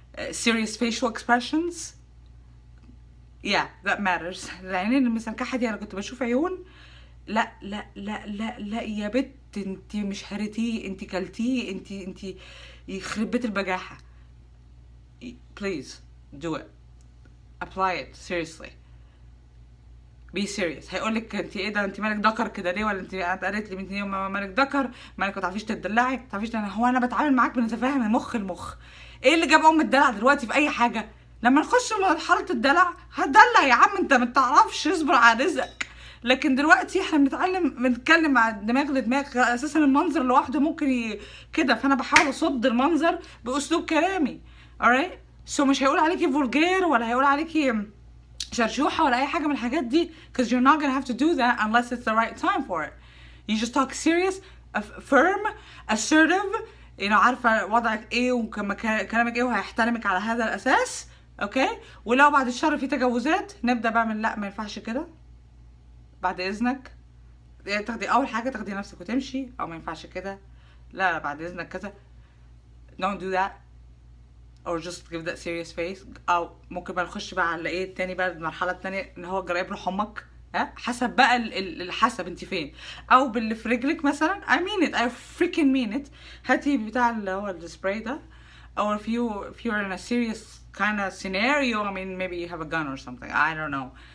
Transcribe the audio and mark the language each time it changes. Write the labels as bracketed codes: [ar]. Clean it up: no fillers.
[en] serious facial expressions. yeah, that matters. [ar] العينين المسنكحة دي انا كنت بشوف عيون، لا لا لا لا لا يا بت، انت مش هرتيه، انت كلتيه، انت يخرب بيت البجاحة. [en] please do it, apply it seriously, be serious. [ar] هيقولك انت ايه ده، انت مالك ذكر كده ليه، ولا انت قالت لي من يوم مالك ذكر، مالك ما تعرفيش تدلعي، ما تعرفيش. هو انا بتعامل معاك بنتفاهم المخ. ايه اللي جاب الدلع دلوقتي في اي حاجه؟ لما نخش مرحله الدلع هتدلع يا عم، انت ما تعرفش، اصبر على رزقك. لكن دلوقتي احنا بنتكلم مع دماغ لدماغ، اساسا المنظر لوحده ممكن كده، فانا بحاول اصد المنظر باسلوب كلامي. [en] alright، so [ar] مش هيقول عليكي فولجير ولا هيقول عليكي شرشوحه ولا اي حاجه من الحاجات دي، [en] because you're not gonna have to do that unless it's the right time for it. you just talk serious, firm, assertive، [ar] عارفه وضعك ايه وكلامك ايه، وهيحترمك على هذا الاساس. اوكي، ولو بعد الشر في تجاوزات نبدا بقى من لا ما ينفعش كده، بعد اذنك تاخدي اول حاجه تاخدي نفسك وتمشي، او ما ينفعش كده، لا بعد اذنك كذا. [en] don't do that or just give that serious face. [ar] او ممكن بقى نخش بقى على ايه التاني بقى، المرحله التانية ان هو جرايب روح امك، حسب بقى حسب انت فين، او باللي في رجلك مثلا. [en] I mean it, I freaking mean it. [ar] هاتي بتاع اللي هو السبراي ده، [en] or if you're in a serious kind of scenario, I mean maybe you have a gun or something, I don't know.